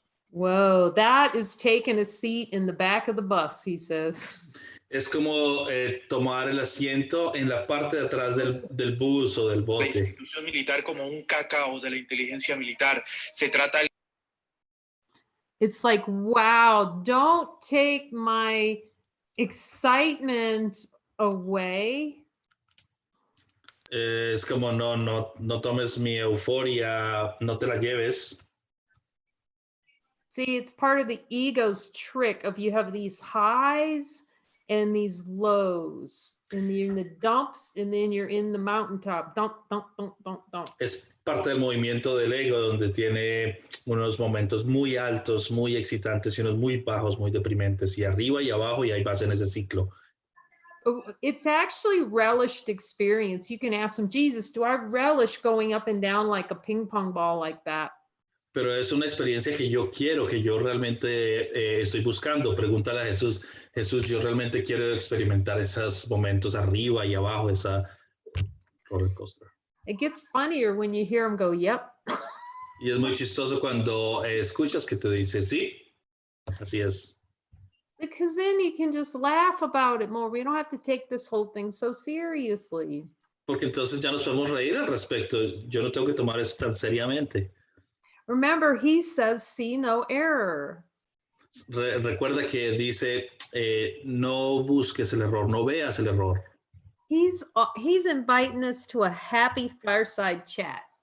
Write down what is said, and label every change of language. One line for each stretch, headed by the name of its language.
English: Whoa, that is taking a seat in the back of the bus, he says.
Spanish: Es como tomar el asiento en la parte de atrás del bus o del bote. La institución militar como un cacao de la inteligencia militar. Se trata de...
English: It's like, wow, don't take my excitement away.
Spanish: Es como no tomes mi euforia, no te la lleves.
English: See, it's part of the ego's trick of you have these highs and these lows, and you're in the dumps, and then you're in the mountaintop. Dump, dump, dump, dump, dump.
Spanish: Es parte del movimiento del ego, donde tiene unos momentos muy altos, muy excitantes, y unos muy bajos, muy deprimentes, y arriba y abajo, y ahí vas en ese ciclo.
English: It's actually relished experience. You can ask him, Jesus, do I relish going up and down like a ping pong ball like that?
Spanish: Pero es una experiencia que yo quiero, que yo realmente estoy buscando. Pregúntale a Jesús, Jesús, yo realmente quiero experimentar esos momentos arriba y abajo, esa roller coaster.
English: It gets funnier when you hear him go, yep.
Spanish: Y es muy chistoso cuando escuchas que te dice, sí, así es.
English: Because then you can just laugh about it more. We don't have to take this whole thing so seriously.
Spanish: Porque entonces ya nos podemos reír al respecto. Yo no tengo que tomar eso tan seriamente.
English: Remember, he says, see no error.
Spanish: Recuerda que dice, no busques el error, no veas el error.
English: He's inviting us to a happy fireside chat.